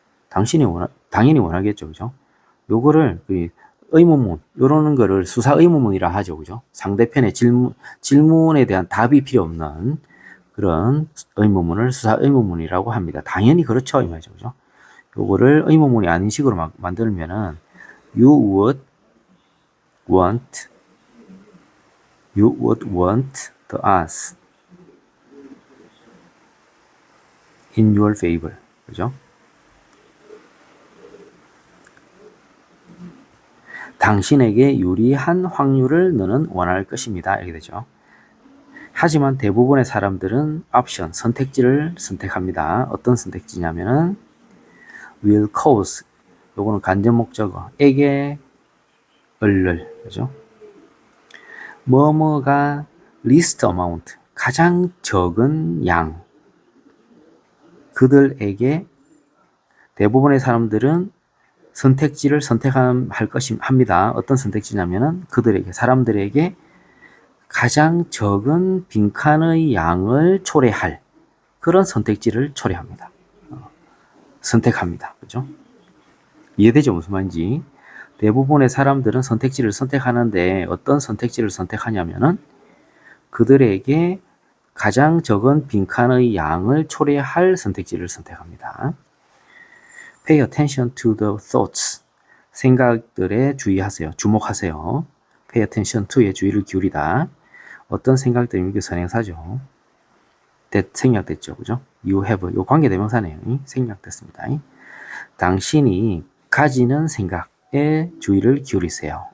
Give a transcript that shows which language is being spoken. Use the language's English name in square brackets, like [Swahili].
[Korean] 당연히 원하겠죠. 그죠? 요거를 의문문, 요런 거를 수사 의문문이라 하죠. 그죠? 상대편의 질문에 대한 답이 필요 없는 그런 의문문을 수사 의문문이라고 합니다. 당연히 그렇죠. 이 말이죠. 그죠? 요거를 의문문이 아닌 식으로 만들면은 [English] you would want You would want the odds in your favor. [Korean] 그죠? 당신에게 유리한 확률을 너는 원할 것입니다. 이렇게 되죠. 하지만 대부분의 사람들은 옵션, 선택지를 선택합니다. 어떤 선택지냐면은 [English] will cause, [Korean] 요거는 간접 목적어, 에게 을를, 그죠? 뭐뭐가 [English] least amount, [Korean] 가장 적은 양. 그들에게 대부분의 사람들은 선택지를 선택할 것입니다. 어떤 선택지냐면은 그들에게, 사람들에게 가장 적은 빈칸의 양을 초래할 그런 선택지를 초래합니다. 선택합니다. 그죠? 이해되죠? 무슨 말인지. 대부분의 사람들은 선택지를 선택하는데 어떤 선택지를 선택하냐면은 그들에게 가장 적은 빈칸의 양을 초래할 선택지를 선택합니다. [English] Pay attention to the thoughts. [Korean] 생각들에 주의하세요. 주목하세요. [English] Pay attention to [Korean] 에 주의를 기울이다. 어떤 생각들이 이게 선행사죠. that 생략됐죠. 그죠? [English] You have. [Korean] 요 관계대명사네요. 생략됐습니다. 당신이 가지는 생각에 주의를 기울이세요.